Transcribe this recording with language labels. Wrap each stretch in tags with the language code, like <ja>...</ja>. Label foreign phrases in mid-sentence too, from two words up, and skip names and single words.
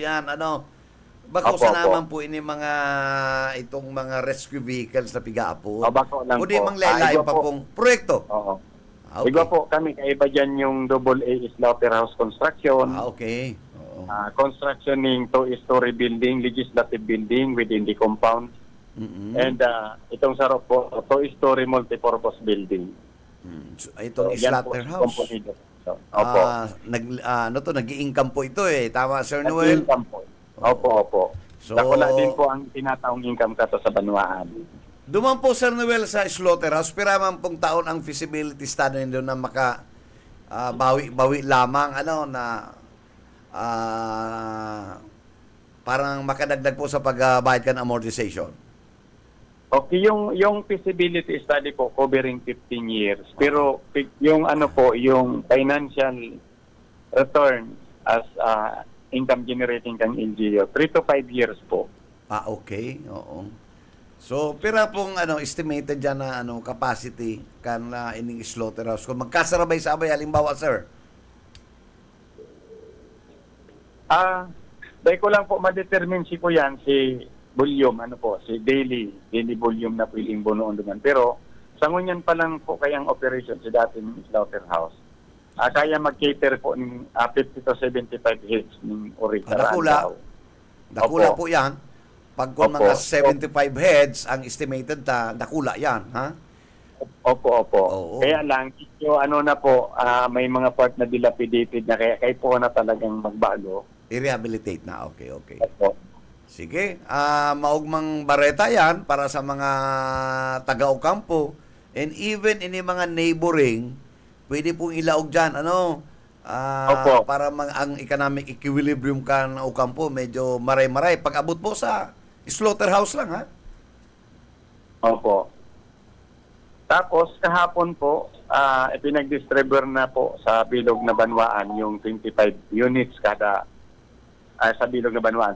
<bik>po yan. Ano? Bako Opo, sa opo.</bik> <tl>naman po ini itong mga</tl> <en>rescue vehicles</en> <tl>na piga-apo.</tl> <bik>Bako lang O di po. mang lalain</bik> <tl>Iba pa po. pong proyekto. Oo. Okay. Iba po kami, kaiba dyan yung AA Slaughterhouse Construction. Okay. Oo.</tl> <en>Constructioning two-story building, legislative building within the compound. Mm-mm.</en> <tl>And itong sarap po,</tl> <en>two-story multipurpose building.</en> <tl>So, itong yan po, slaughterhouse. component. So, opo. Nag-i-income po ito eh. Tama, Sir Noel? Income po. Opo. So,</tl> <bik>Dakula din po ang tinataong income kato sa Banwaan. Duman po, Sir Noel, sa slaughterhouse, piraman pong taon ang feasibility study nito na bawi lamang, parang makadagdag po sa pagbayad ka ng amortization.</bik> <tl>Okay, yung</tl> <en>feasibility study</en> <tl>po</tl> <en>covering 15 years.</en> <tl>Pero yung yung</tl> <en>financial return as income generating</en> <tl>kang LGU, 3 to 5 years po. Okay. Oo.</tl> <bik>So, pira pong estimated dyan na capacity kan ining slaughterhouse.</bik> <tl>Kung magkasarabay-sabay, halimbawa, sir.</tl> <bik>Dahil ko lang po ma-determine si volume, si daily volume na piling bunoon duman. Pero, sa ngunyan pa lang po kayang operation sa dating slaughterhouse.</bik> <tl>Kaya mag-cater po ng 50 to 75 heads ng uri.</tl> <bik>Dakula po yan. Pag kung</bik> <tl>Opo.</tl> <bik>mga 75 heads, ang estimated dakula yan, ha?</bik> <tl>Opo. Oo. Kaya lang, may mga part na dilapidated na kaya po na talagang magbago. I-rehabilitate na. Okay. Opo. Sige.</tl> <bik>Maugmang bareta yan para sa mga taga-Ocampo.</bik> <en>And even in</en> <bik>mga neighboring, pwede pong ilaog dyan.</bik> <tl>Opo.</tl> <bik>Para ang</bik> <en>economic equilibrium</en> <bik>ka ng Ocampo, medyo maray-maray. Pag abot po sa slaughterhouse lang, ha?</bik> <tl>Opo. Tapos, kahapon po, ipinag-distribute na po sa Bilog na Banwaan yung 25 units sa Bilog na Banwaan.</tl>